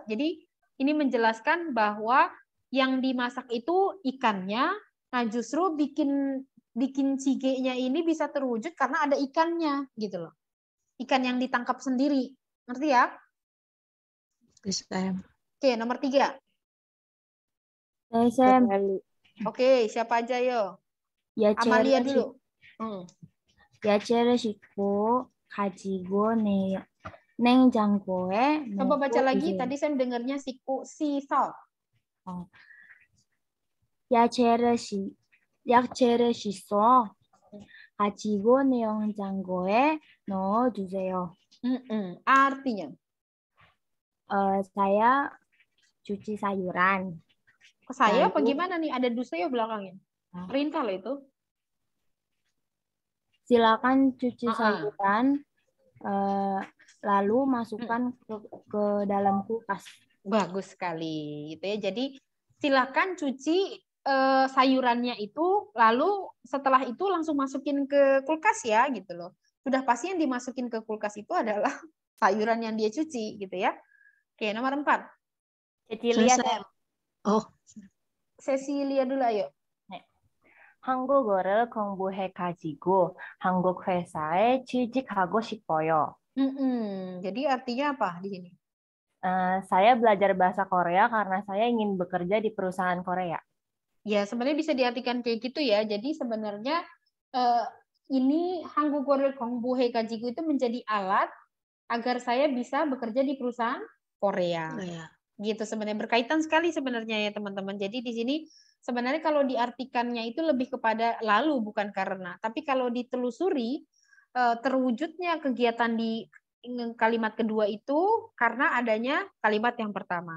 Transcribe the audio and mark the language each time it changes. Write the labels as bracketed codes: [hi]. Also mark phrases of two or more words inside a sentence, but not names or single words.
[id] Jadi ini menjelaskan bahwa yang dimasak itu ikannya, nah justru bikin cige-nya ini bisa terwujud karena ada ikannya gitu loh. Ikan yang ditangkap sendiri. Ngerti ya? Sam. Oke, nomor 3. Sam. Oke, siapa aja yo? Amalia dulu. [ko] 야채를 씻고 가지고 냉장고에 [id] Coba baca lagi. [ko] 넣어주세요. [id] Tadi saya dengarnya sisal. [ko] 야채를 씻어 가지고 냉장고에 넣어주세요. [id] Artinya? Saya cuci sayuran. Saya apa gimana nih? Ada dusnya belakangnya. Perintah loh itu. Silakan cuci sayuran, lalu masukkan ke dalam kulkas. Bagus sekali, gitu ya. Jadi silakan cuci sayurannya itu, lalu setelah itu langsung masukin ke kulkas ya, gitu loh. Sudah pasti yang dimasukin ke kulkas itu adalah sayuran yang dia cuci, gitu ya. Oke, nomor 4. Cecilia, Sam. Cecilia dulu, ayo. [ko] 한국어를 공부해가지고 한국 회사에 취직하고 싶어요. [id] Jadi artinya apa di sini? Saya belajar bahasa Korea karena saya ingin bekerja di perusahaan Korea. Ya, sebenarnya bisa diartikan kayak gitu ya. Jadi sebenarnya ini [ko] 한국어를 공부해가지고 [id] itu menjadi alat agar saya bisa bekerja di perusahaan Korea. Gitu sebenarnya, berkaitan sekali sebenarnya ya teman-teman. Jadi di sini sebenarnya kalau diartikannya itu lebih kepada lalu bukan karena. Tapi kalau ditelusuri terwujudnya kegiatan di kalimat kedua itu karena adanya kalimat yang pertama.